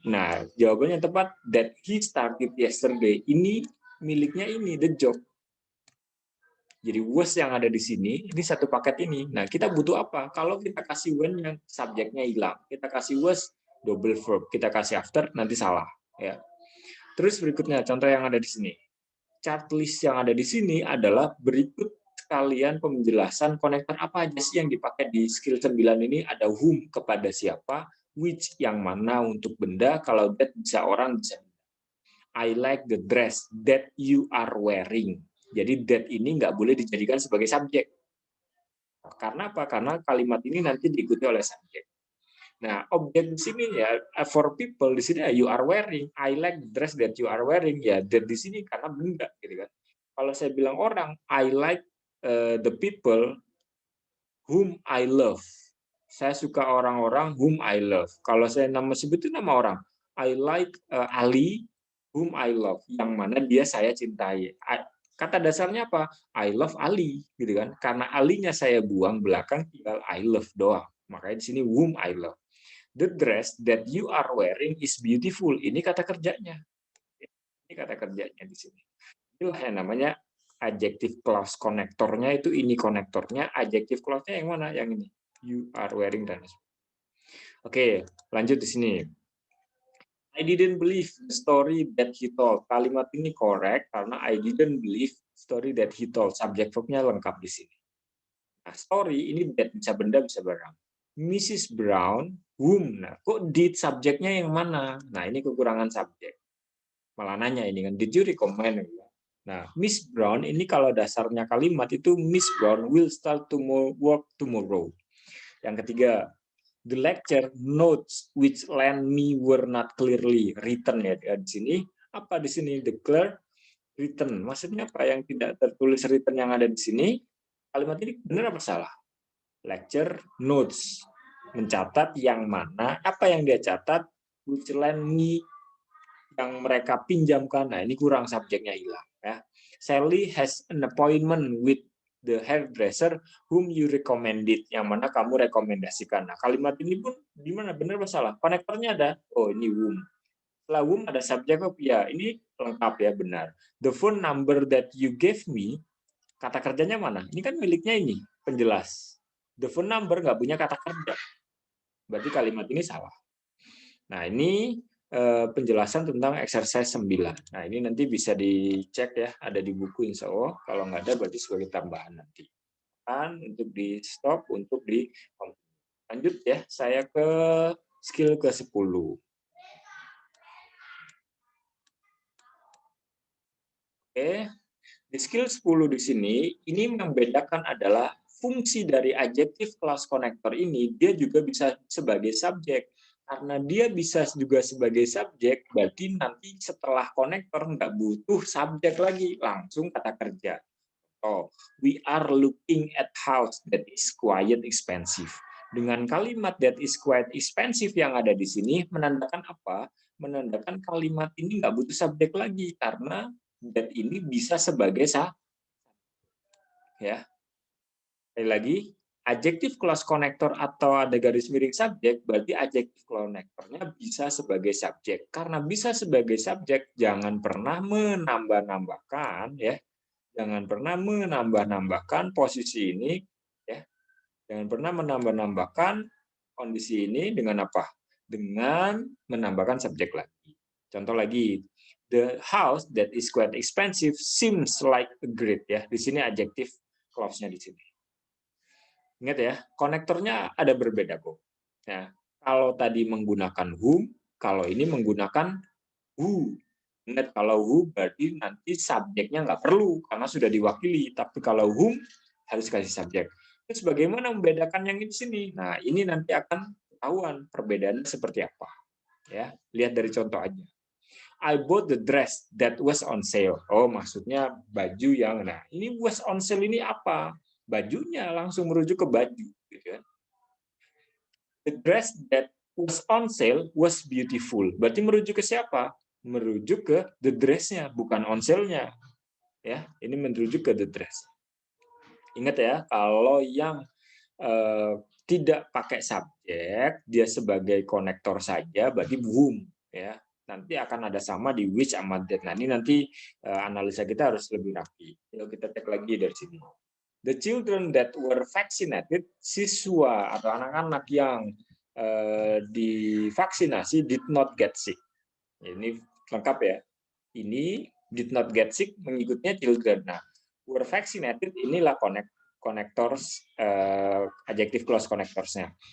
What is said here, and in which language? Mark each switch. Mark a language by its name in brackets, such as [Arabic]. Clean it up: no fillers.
[Indonesian] Nah, jawabannya tepat, [English] that he started yesterday. [Indonesian] Ini miliknya ini, the job. Jadi was yang ada di sini, ini satu paket ini. Nah, kita butuh apa? Kalau kita kasih when yang subjeknya hilang, kita kasih was double verb, kita kasih after nanti salah, ya. Terus berikutnya contoh yang ada di sini. Chart list yang ada di sini adalah berikut sekalian penjelasan konektor apa aja sih yang dipakai di skill 9 ini. Ada whom kepada siapa, which yang mana untuk benda, kalau that bisa orang bisa. [English] I like the dress that you are wearing. [Indonesian] Jadi that ini nggak boleh dijadikan sebagai subjek. Karena apa? Karena kalimat ini nanti diikuti oleh subjek. Nah, objek di sini ya for people di sini ya [English] you are wearing. I like the dress that you are wearing. [Indonesian] Ya that di sini karena benda gitu kan. Kalau saya bilang orang, [English] I like the people whom I love. [Indonesian] Saya suka orang-orang [English] whom I love. [Indonesian] Kalau saya sebutin nama orang, [English] I like Ali whom I love. [Indonesian] Yang mana dia saya cintai. Kata dasarnya apa? [English] I love Ali, [Indonesian] gitu kan? Karena alinya saya buang belakang, tinggal [English] I love [Indonesian] doang. Makanya di sini [English] whom I love. The dress that you are wearing is beautiful. [Indonesian] Ini kata kerjanya. Ini kata kerjanya di sini. Inilah yang namanya adjective clause konektornya itu ini konektornya. Adjective clause-nya yang mana? Yang ini. [English] You are wearing [Indonesian] dan. Oke, lanjut di sini. [English] I didn't believe the story that he told. [Indonesian] Kalimat ini [English] correct [Indonesian] karena [English] I didn't believe story that he told. [Indonesian] Subject verb-nya lengkap di sini. Nah, story ini that bisa benda bisa barang. Mrs. Brown, whom. Nah, kok did subjeknya yang mana? Nah, ini kekurangan subjek. Malah nanya ini kan, [English] did you recommend? [Indonesian] Nah, [English] Miss Brown ini kalau dasarnya kalimat itu Miss Brown will start to work tomorrow. [Indonesian] Yang ketiga, [English] the lecture notes which lend me were not clearly written [Indonesian] ya di sini. Apa di sini? Declare written. Maksudnya apa? Yang tidak tertulis written yang ada di sini. Kalimat ini benar apa salah? Lecture notes. Mencatat yang mana? Apa yang dia catat? [English] Which lend me [Indonesian] yang mereka pinjamkan. Nah, ini kurang subjeknya hilang ya. [English] Sally has an appointment with the hairdresser whom you recommended, [Indonesian] yang mana kamu rekomendasikan. Nah, kalimat ini pun di mana benar atau salah? Konektornya ada. Oh, ini whom. Setelah whom ada subjek verb. Ya, ini lengkap ya, benar. [English] The phone number that you gave me, [Indonesian] kata kerjanya mana? Ini kan miliknya ini, penjelas. [English] The phone number [Indonesian] nggak punya kata kerja. Berarti kalimat ini salah. Nah, ini penjelasan tentang exercise 9. Nah, ini nanti bisa dicek ya, ada di buku insya Allah. Kalau nggak ada berarti sebagai tambahan nanti. Untuk di stop, untuk di lanjut ya, saya ke skill ke-10. Oke, di skill 10 di sini, ini membedakan adalah fungsi dari adjective clause connector ini, dia juga bisa sebagai subjek. Karena dia bisa juga sebagai subjek, berarti nanti setelah konektor nggak butuh subjek lagi, langsung kata kerja. [English] Oh, we are looking at house that is quite expensive. [Indonesian] Dengan kalimat [English] that is quite expensive [Indonesian] yang ada di sini, menandakan apa? Menandakan kalimat ini nggak butuh subjek lagi, karena that ini bisa sebagai ya. Sekali lagi, adjective clause connector atau ada garis miring subjek, berarti adjective connectornya bisa sebagai subjek. Karena bisa sebagai subjek, jangan pernah menambah-nambahkan ya. Jangan pernah menambah-nambahkan posisi ini ya. Jangan pernah menambah-nambahkan kondisi ini dengan apa? Dengan menambahkan subjek lagi. Contoh lagi, [English] the house that is quite expensive seems like a great ya. [Indonesian] Di sini adjective clause-nya di sini. Ingat ya, konektornya ada berbeda kok. Ya, kalau tadi menggunakan whom, kalau ini menggunakan who. Ingat, kalau who berarti nanti subjeknya nggak perlu karena sudah diwakili. Tapi kalau whom harus kasih subjek. Terus bagaimana membedakan yang di sini? Nah, ini nanti akan ketahuan perbedaannya seperti apa. Ya, lihat dari contoh aja. [English] I bought the dress that was on sale. [Indonesian] Oh, maksudnya baju yang, nah ini [English] was on sale [Indonesian] ini apa? Bajunya, langsung merujuk ke baju. Gitu kan. [English] The dress that was on sale was beautiful. [Indonesian] Berarti merujuk ke siapa? Merujuk ke the dress-nya, bukan on sale-nya. Ya, ini merujuk ke the dress. Ingat ya, kalau yang tidak pakai subjek, dia sebagai konektor saja, berarti whom. Ya, nanti akan ada sama di which sama that. Nah, ini nanti analisa kita harus lebih rapi. Kalau kita cek lagi dari sini. [English] The children that were vaccinated, [Indonesian] siswa atau anak-anak yang divaksinasi [English] did not get sick. [Indonesian] Ini lengkap ya. Ini [English] did not get sick [Indonesian] mengikutnya children. Nah, were vaccinated inilah connectors, adjective clause connectorsnya.